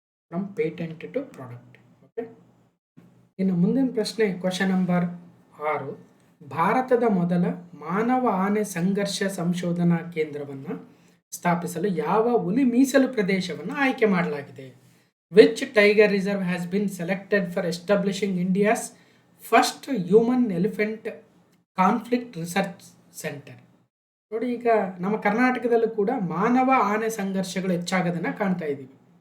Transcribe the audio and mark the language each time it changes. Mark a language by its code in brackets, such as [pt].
[en] From patent to product. [kn] Okay, ಇನ್ನು ಮುಂದಿನ ಪ್ರಶ್ನೆ, ಕ್ವಶನ್ ನಂಬರ್ 6. ಭಾರತದ ಮೊದಲ ಮಾನವ ಆನೆ ಸಂಘರ್ಷ ಸಂಶೋಧನಾ ಕೇಂದ್ರವನ್ನು ಸ್ಥಾಪಿಸಲು ಯಾವ ಹುಲಿ ಮೀಸಲು ಪ್ರದೇಶವನ್ನು ಆಯ್ಕೆ ಮಾಡಲಾಗಿದೆ? [en] Which tiger reserve has been selected for establishing India's first human elephant conflict research center? [kn] ನೋಡಿ, ಈಗ ನಮ್ಮ ಕರ್ನಾಟಕದಲ್ಲೂ ಕೂಡ ಮಾನವ ಆನೆ ಸಂಘರ್ಷಗಳು ಹೆಚ್ಚಾಗೋದನ್ನು ಕಾಣ್ತಾ ಇದ್ದೀವಿ.